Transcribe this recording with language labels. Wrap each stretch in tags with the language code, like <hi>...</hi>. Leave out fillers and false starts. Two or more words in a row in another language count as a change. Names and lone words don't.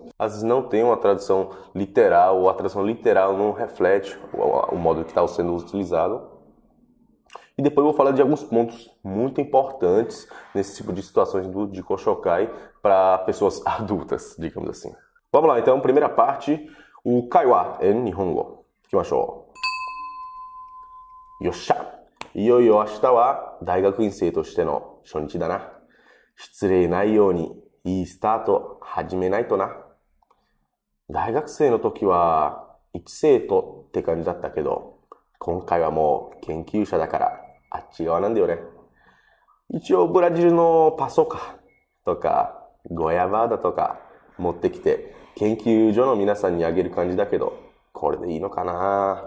<pt>Às vezes não tem uma tradução literal, ou a tradução literal não reflete o modo que está sendo utilizado. E depois eu vou falar de alguns pontos muito importantes nesse tipo de situações do Jikoshokai para pessoas adultas, digamos assim. Vamos lá, então, primeira parte, o Kaiwa en Nihongo. Ikimashou.</pt> <ja>よっしゃ！いよいよ明日は大学院生としての初日だな. 失礼ないようにいいスタート始めないとな。大学生の時は一生徒って感じだったけど、今回はもう研究者だからあっち側なんだよね。一応ブラジルのパソカとかゴヤバーだとか持ってきて研究所の皆さんにあげる感じだけど、これでいいのかな。</ja>